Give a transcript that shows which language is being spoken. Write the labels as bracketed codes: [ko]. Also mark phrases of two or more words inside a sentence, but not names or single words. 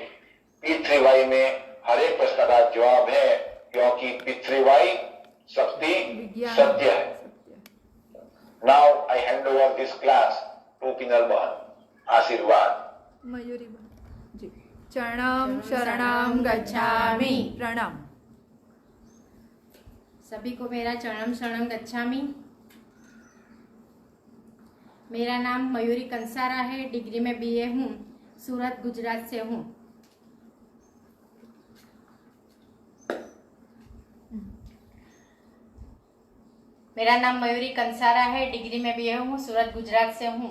[hi] P3Y में हर एक प्रश्न का जवाब है, क्योंकि P3Y शक्ति सत्य है। [en] now I hand over this class to पिनल बहन। [hi] आशीर्वाद। मयूरी बहन जी। [pi] चरणम शरणम गच्छामि। [hi] प्रणाम। सभी को मेरा [pi] चरणम शरणम गच्छामि। [hi] मेरा नाम मयूरी कंसारा है, डिग्री में BA हूँ, सूरत गुजरात से हूँ। मेरा नाम मयूरी कंसारा है, डिग्री में BA हूँ, सूरत गुजरात से हूँ।